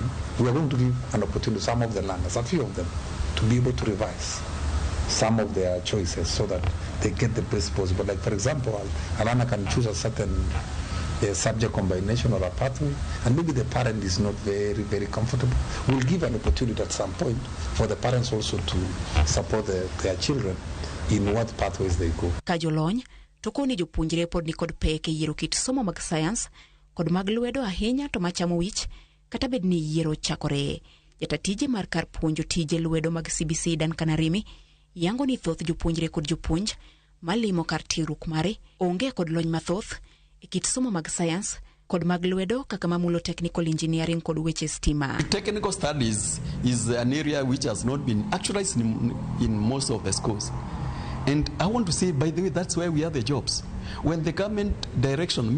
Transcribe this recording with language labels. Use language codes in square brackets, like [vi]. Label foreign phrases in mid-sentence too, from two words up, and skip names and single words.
[en] We are going to give an opportunity to some of the learners, a few of them, to be able to revise some of their choices so that they get the best possible. Like for example, a learner can choose a certain subject combination or a pathway, and maybe the parent is not very comfortable. We'll give an opportunity at some point for the parents also to support their children in what pathways they go. [luo] Kajolony tokoni jopuonjre pod ni kod pek e yiero kit somo mag science kod mag lwedo ahinya to machamo wich kata bed ni yiero chakore. Jatatije mar kar puonjo tije lwedo mag CBC Dan Kanarimi yango ni thoth jopuonjre kod jopuonj malimo kar tiegruok mare onge kod lony mathoth e kit somo mag science kod mag lwedo kaka mamulo [en] technical engineering [luo] kod weche stima. [en] Technical studies is an area which has not been actualized in most of the schools. And I want to say, by the way, that's where we have the jobs. When the government direction